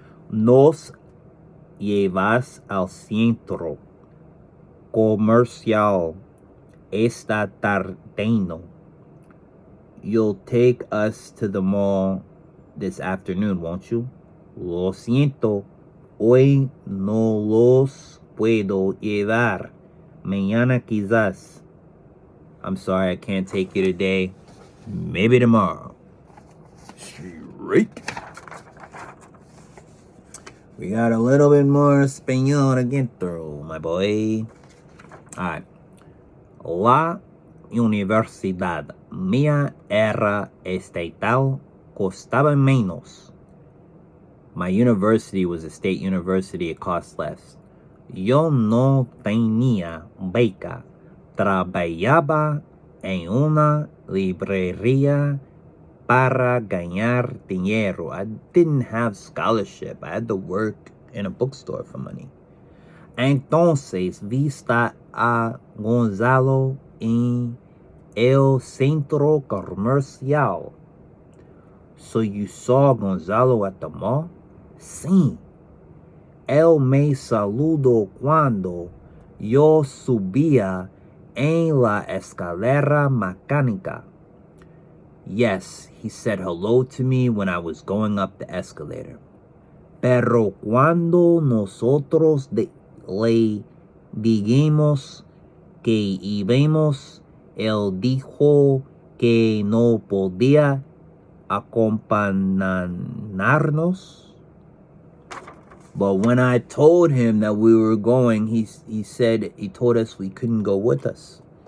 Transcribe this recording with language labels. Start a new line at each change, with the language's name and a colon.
Spanish: Nos llevas al centro comercial esta tarde.
English: You'll take us to the mall this afternoon, won't you?
Spanish: Lo siento, hoy no los puedo llevar. Mañana quizás.
English: I'm sorry, I can't take you today. Maybe tomorrow. Straight. We got a little bit more Espanol to get through, my boy. Alright.
Spanish: La universidad mía era estatal, costaba menos.
English: My university was a state university, it cost less.
Spanish: Yo no tenía beca. Trabajaba en una librería para ganar dinero.
English: I didn't have scholarship. I had to work in a bookstore for money.
Spanish: Entonces, vista a Gonzalo en el centro comercial.
English: So you saw Gonzalo at the mall?
Spanish: Sí. Él me saludó cuando yo subía en la escalera mecánica.
English: Yes, he said hello to me when I was going up the escalator.
Spanish: Pero cuando nosotros le dijimos que íbamos, él dijo que no podía acompañarnos.
English: But when I told him that we were going, he told us we couldn't go with us.